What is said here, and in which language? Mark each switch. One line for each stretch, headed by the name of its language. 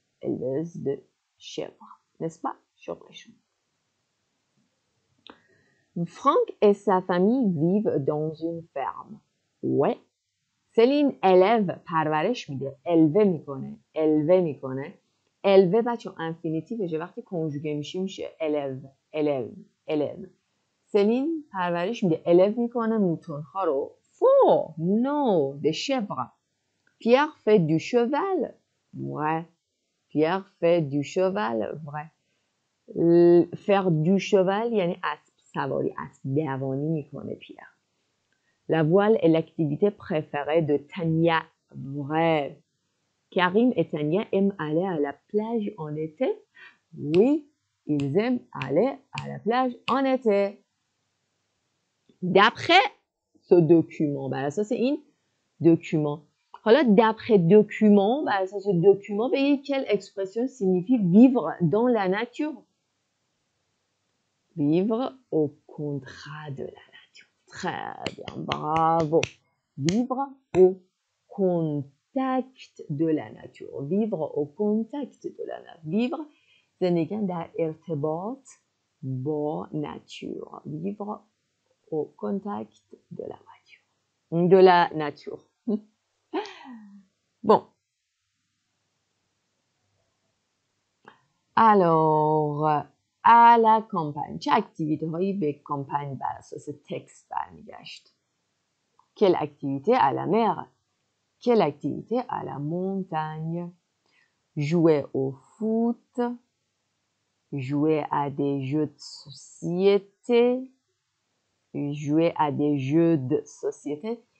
French: Éleveuse de chèvres, n'est-ce pas? Franck et sa famille vivent dans une ferme. Ouais. Céline élève
Persian: پرورش میده. éleve میکنه. éleve بچه انفینیتیوشه. وقتی کنجوگه میشه élève. سلین پرورش میده. élève میکنه موتورها رو.
French: faux. non. des chèvres. Pierre fait du cheval. vrai. Pierre fait du cheval. vrai. faire du cheval
Persian: یعنی اسب سواری، اسب دوانی میکنه پیر.
French: La voile est l'activité préférée de Tania. Vrai. Karim et Tania aiment aller à la plage en été. Oui, ils aiment aller à la plage en été. D'après ce document, ça c'est un document.
Persian: حالا
French: d'après document,
Persian: بر اساس
French: document,
Persian: بگید
French: quelle expression signifie vivre dans la nature. Vivre au contraire de la nature. Très bien, bravo. Vivre au contact de la nature. Vivre au contact de la nature.
Persian: Vivre, زندگی در ارتباط با nature.
French: Vivre au contact de la nature. De la nature. Bon. Alors, à la campagne.
Persian: چه اکتیویته هایی به کامپانی بر اساس تکست برمیگشت؟
French: Quelle activité à la mer? Quelle activité à la montagne? Jouer au foot, jouer à des jeux de société, jouer à des jeux de société.